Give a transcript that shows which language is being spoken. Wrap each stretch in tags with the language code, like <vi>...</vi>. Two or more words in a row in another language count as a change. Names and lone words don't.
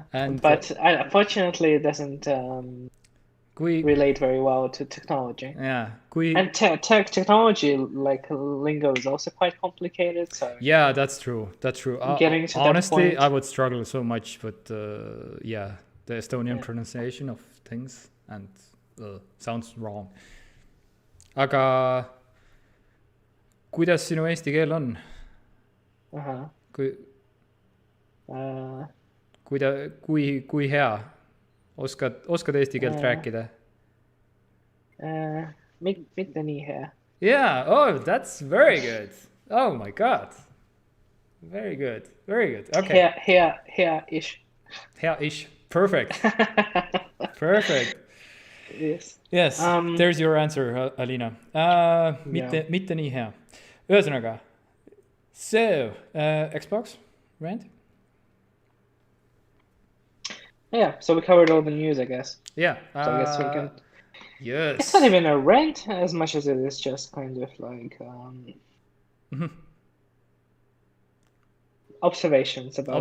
<en>But unfortunately, it doesn't relate very well to technology. Yeah. And technology, lingo, is also quite complicated. So yeah, that's true. Getting to honestly, that point, I would struggle so much with the Estonian pronunciation of things and sounds wrong.</en> <et>Aga kuidas sinu eesti keel on? Kui hea? Oskad eesti keelt rääkida? Mitte nii hea.</et> <en>Yeah, oh, that's very good. Oh my god. Very good. Okay.</en> <et>Hea-ish.</et> <en>Hea-ish. Perfect. Perfect. Yes. Yes, there's your answer, Alina.</en> <et>Mitte nii hea. Ühesõnaga,</et> <en>so, Xbox, rant? Yeah, so we covered all the news, I guess. Yeah. So I guess we can... Yes. It's not even a rant as much as it is just kind of observations about</en>